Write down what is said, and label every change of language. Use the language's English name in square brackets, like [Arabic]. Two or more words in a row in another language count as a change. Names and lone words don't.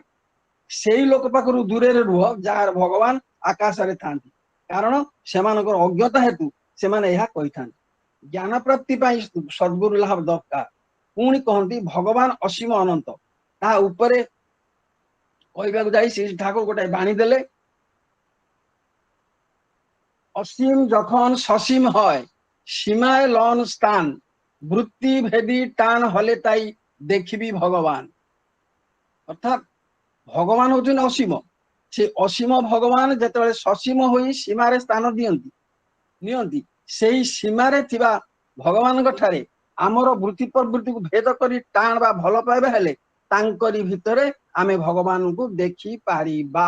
[Odia] ସେଇ ଲୋକ ପାଖରୁ ଦୂରରେ ରୁହ ଯାହାର ଭଗବାନ ଆକାଶରେ ଥାନ୍ତି, କାରଣ ସେମାନଙ୍କର ଅଜ୍ଞତା ହେତୁ ସେମାନେ ଏହା କହିଥାନ୍ତି। ଜ୍ଞାନ ପ୍ରାପ୍ତି ପାଇଁ ସଦ୍ଗୁରୁ ଲାଭ ଦରକାର। ପୁଣି କହନ୍ତି ଭଗବାନ ଅସୀମ ଅନନ୍ତ। ତା ଉପରେ କହିବାକୁ ଯାଇ ଶ୍ରୀ ଠାକୁର ଗୋଟାଏ ବାଣୀ ଦେଲେ, [Bangla] অসীম যখন সসীম হয় সীমায় লন স্থান, বৃত্তি ভেদি টান হলে তাই দেখিবি ভগবান। অর্থাৎ ভগবান হচ্ছেন অসীম, [Odia] ସେ ଅସୀମ ଭଗବାନ ଯେତେବେଳେ ସସୀମ ହୋଇ ସୀମାରେ ସ୍ଥାନ ନିଅନ୍ତି, ସେଇ ସୀମାରେ ଥିବା ଭଗବାନଙ୍କ ଠାରେ ଆମର ବୃତ୍ତି ପ୍ରବୃତ୍ତିକୁ ଭେଦ କରି ଟାଣ ବା ଭଲ ପାଇବା ହେଲେ ତାଙ୍କରି ଭିତରେ ଆମେ ଭଗବାନଙ୍କୁ ଦେଖିପାରିବା।